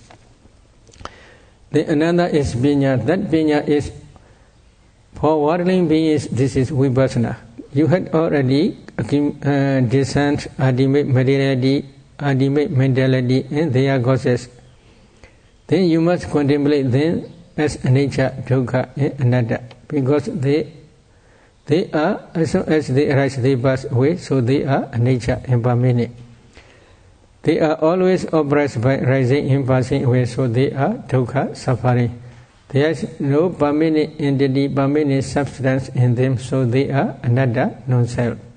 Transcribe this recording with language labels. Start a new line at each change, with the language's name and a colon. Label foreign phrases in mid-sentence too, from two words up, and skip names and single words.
English: Then another is Piññā. That Piññā is for worldly beings, this is Vipassanā. You had already discerned ultimate materiality, ultimate mentality, and their causes. Then you must contemplate them as
Pali: anicca, dukkha,
English: and anatta, because they are, as soon as they arise, they pass away, so they are anicca and permanent. They are always oppressed by rising and passing away, so they are dukkha, suffering. There is no permanent entity, permanent substance in them, so they are anatta, non-self.